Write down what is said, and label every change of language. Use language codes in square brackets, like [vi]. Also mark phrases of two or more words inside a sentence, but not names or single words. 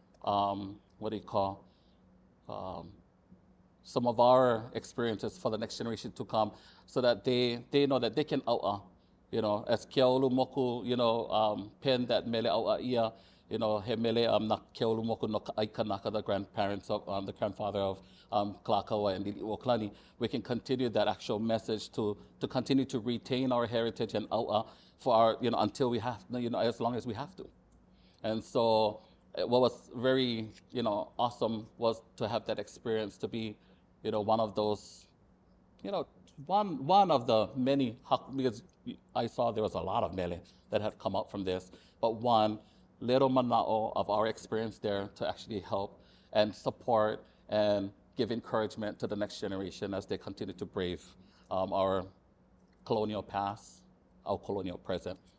[en] some of our experiences for the next generation to come, so that they know that they can as Keaulu Moku, pen that [haw] mele au'a ia, he mele na Keaulu Moku no ka aikanaka, [en] the grandparents of, the grandfather of Kalakaua and Lili'uokalani. We can continue that actual message to continue to retain our heritage and au'a for our, until we have, as long as we have to. And so what was very, awesome was to have that experience, to be, one of those, one of the many, because I saw there was a lot of mele that had come out from this, but one little mana'o of our experience there to actually help and support and give encouragement to the next generation as they continue to brave our colonial past, our colonial present.